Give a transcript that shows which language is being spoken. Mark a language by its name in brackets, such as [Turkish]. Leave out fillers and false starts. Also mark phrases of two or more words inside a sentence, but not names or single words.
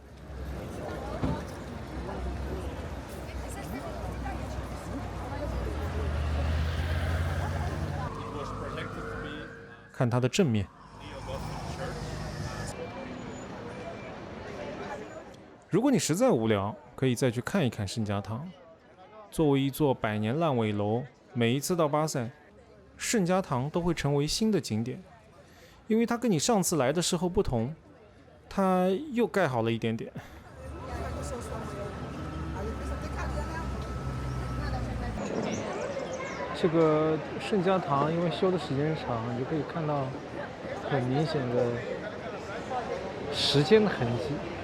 [Chinese] 看它的正面。如果你實在無聊，可以再去看一看聖家堂。作為一座100年爛尾樓，每一次到巴塞， 聖家堂都會成為新的景點，因為它跟你上次來的時候不同，它又蓋好了一點點。這個聖家堂因為修的時間長，你就可以看到很明顯的时間的痕迹。